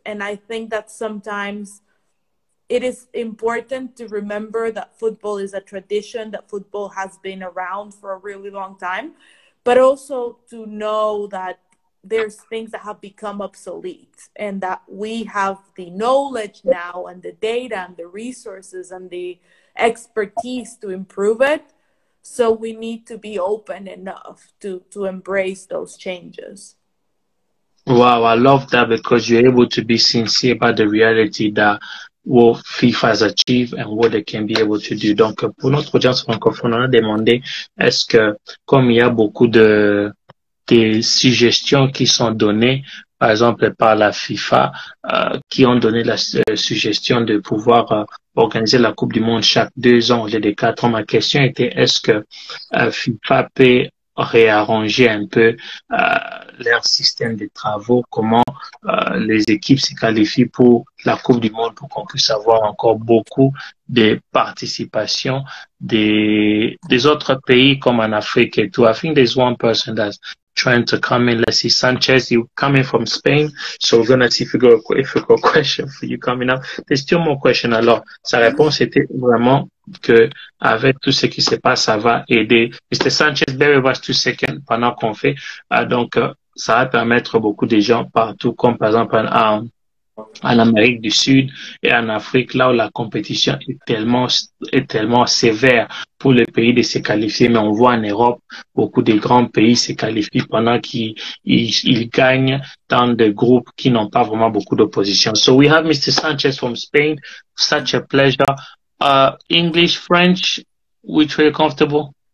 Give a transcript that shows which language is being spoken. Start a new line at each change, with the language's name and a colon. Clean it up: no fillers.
English: And I think that sometimes it is important to remember that football is a tradition, that football has been around for a really long time, but also to know that there's things that have become obsolete and that we have the knowledge now and the data and the resources and the expertise to improve it. So we need to be open enough to embrace those changes. Wow, I love that because you're able to be sincere about the reality that what FIFA has achieved and what they can be able to do.
French: Donc, pour notre audience francophone, on a demandé, est-ce que, comme il y a beaucoup de suggestions qui sont données, par exemple par la FIFA, qui ont donné la suggestion de pouvoir organiser la Coupe du Monde chaque 2 ans au lieu de 4 ans, ma question était, est-ce que FIFA peut réarranger un peu leur système de travaux, comment les équipes se qualifient pour la Coupe du Monde pour qu'on puisse avoir encore beaucoup de participation des autres pays comme en Afrique et tout.
English: I think there's one person that's trying to come in. Let's see, Sanchez, you coming from Spain, so we're gonna see if we got a question for you coming up. There's still more question.
French: Alors, sa réponse était vraiment que avec tout ce qui se passe, ça va aider. Mr. Sanchez,
English: bear with us 2 seconds
French: pendant qu'on fait. Donc, ça va permettre beaucoup de gens partout, comme par exemple en Amérique du Sud et en Afrique, là où la compétition est tellement sévère pour les pays de se qualifier. Mais on voit en Europe, beaucoup de grands pays se qualifient pendant qu'ils gagnent dans des groupes qui n'ont pas vraiment beaucoup d'opposition.
English: So we have Mr. Sanchez from Spain. Such a pleasure. English, French, which way you're comfortable?